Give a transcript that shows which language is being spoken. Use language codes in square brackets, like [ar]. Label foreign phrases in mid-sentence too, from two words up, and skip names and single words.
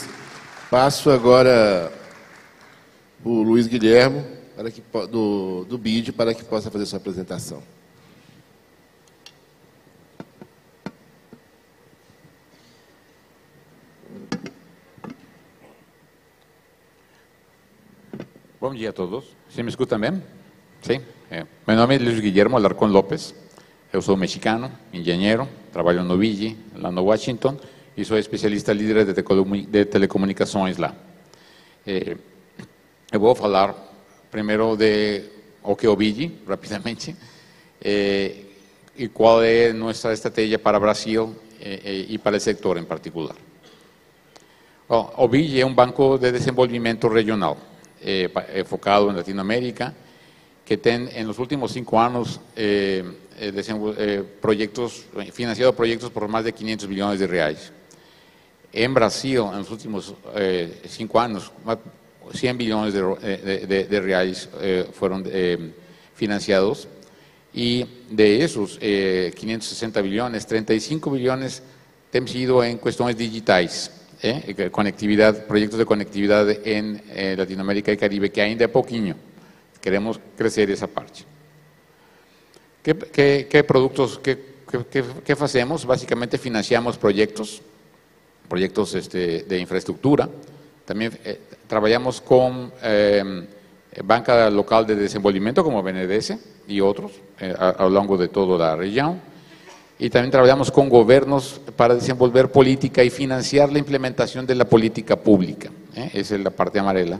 [pt] Passo agora para o Luiz Guilhermo, do BID, para que possa fazer sua apresentação. Bom dia a todos. [es] ¿Sí me escuchan bien? Sí. Mi nombre es Luis Guillermo Alarcón López. [pt] Eu sou mexicano, engenheiro, trabalho no BID, lá no Washington, e sou especialista líder de telecomunicações lá. Eu vou falar primeiro de o que é o BID, rapidamente, e qual é nossa estratégia para o Brasil e para o setor em particular. Bom, o BID é um banco de desenvolvimento regional, focado em Latinoamérica, que tem, [es] en los últimos 5 años, financiado proyectos por más de 500 millones de reais. En Brasil, en los últimos 5 años, 100 billones de reais fueron financiados. y de esos 560 billones, 35 billones [pt] temos ido [es] en cuestiones digitales, conectividad, proyectos de conectividad en Latinoamérica y Caribe, [pt] que ainda é pouquinho, [es] queremos crecer esa parte. ¿Qué productos, qué hacemos? Básicamente financiamos proyectos de infraestructura, también trabajamos con Banca Local de Desenvolvimiento como BNDES y otros a lo largo de toda la región, y también trabajamos con gobiernos para desenvolver política y financiar la implementación de la política pública, esa es la parte amarela.